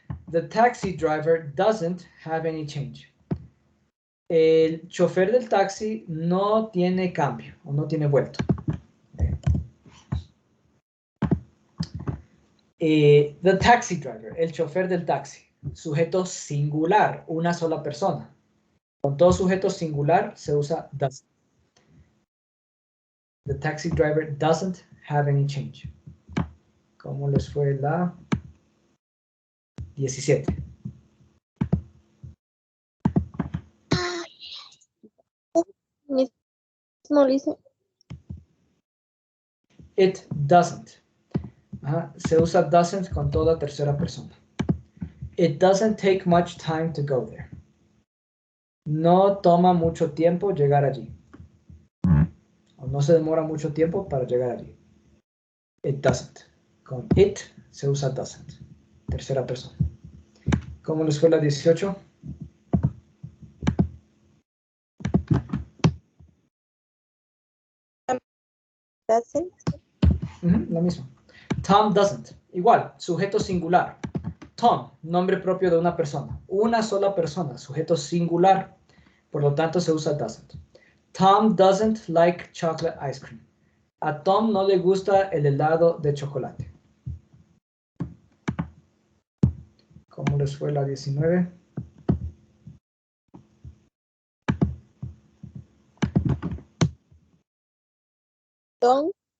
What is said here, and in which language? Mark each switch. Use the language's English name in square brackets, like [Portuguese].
[English] The taxi driver doesn't have any change. [Spanish] El chofer del taxi no tiene cambio o no tiene vuelto. [English] The taxi driver, [Spanish] el chofer del taxi. Sujeto singular, una sola persona. Con todo sujeto singular se usa doesn't. [English] The taxi driver doesn't have any change. [Spanish] ¿Cómo les fue la 17? Mismo listen. [English] It doesn't. [Spanish] Se usa doesn't con toda tercera persona. [English] It doesn't take much time to go there. [Spanish] No toma mucho tiempo llegar allí. O no se demora mucho tiempo para llegar allí. [English] It doesn't. [Spanish] Con it se usa doesn't. Tercera persona. ¿Cómo les fue la 18? [English] Doesn't. [Spanish] Lo mismo. [English] Tom doesn't. [Spanish] Igual, sujeto singular. Tom, nombre propio de una persona. Una sola persona, sujeto singular. Por lo tanto, se usa doesn't. [English] Tom doesn't like chocolate ice cream. [Spanish] A Tom no le gusta el helado de chocolate. ¿Cómo les fue la 19? [English] Don't.